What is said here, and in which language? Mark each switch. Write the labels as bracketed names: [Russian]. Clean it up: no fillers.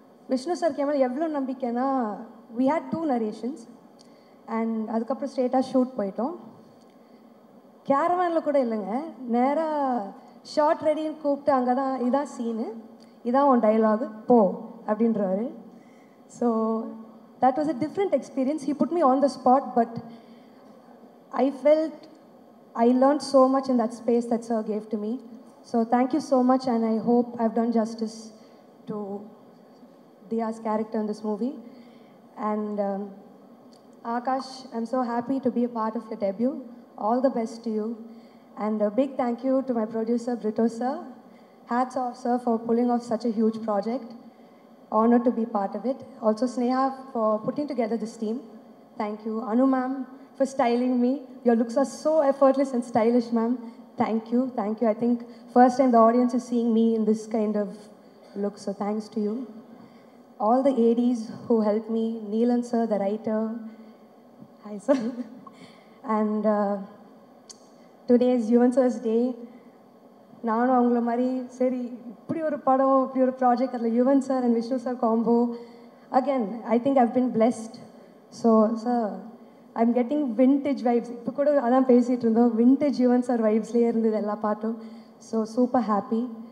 [Tamil] Vishnu sir camel எவ்வளோ நம்பிக்கைன்னா, [English] we had 2 narrations [Tamil] and அதுக்கப்புறம் ஸ்ட்ரெயிட்டாக ஷூட் போயிட்டோம். கேரவேனில் கூட இல்லைங்க, நேராக ஷார்ட் ரெடின்னு கூப்பிட்டு அங்கே தான் இதான் சீனு, இதான் உன் டைலாகு போ அப்படின்றவாரு. [English] So that was a different experience. He put me on the spot, but I felt I learned so much in that space that sir gave to me. So thank you so much, and I hope I've done justice to Diya's character in this movie. And Akash, I'm so happy to be a part of your debut. All the best to you. And a big thank you to my producer, Brito sir. Hats off, sir, for pulling off such a huge project. Honored to be part of it. Also, Sneha for putting together this team. Thank you. Anu ma'am for styling me. Your looks are so effortless and stylish, ma'am. Thank you. I think first time the audience is seeing me in this kind of look, so thanks to you. All the ADs who helped me, Neelan sir, the writer. Hi sir. And today is Yuvan sir's day. [Tamil] நானும் அவங்கள மாதிரி சரி இப்படி ஒரு படம் இப்படி ஒரு project, அதில் Yuvan sir and Vishnu sir combo. [English] Again I think I've been blessed. So sir I'm getting vintage vibes. [Tamil] இப்போ கூட அதான் பேசிகிட்டு இருந்தோம், விண்டேஜ் யுவன் சார் வைப்ஸ்லேயே இருந்தது எல்லா பாட்டும். [English] So super happy.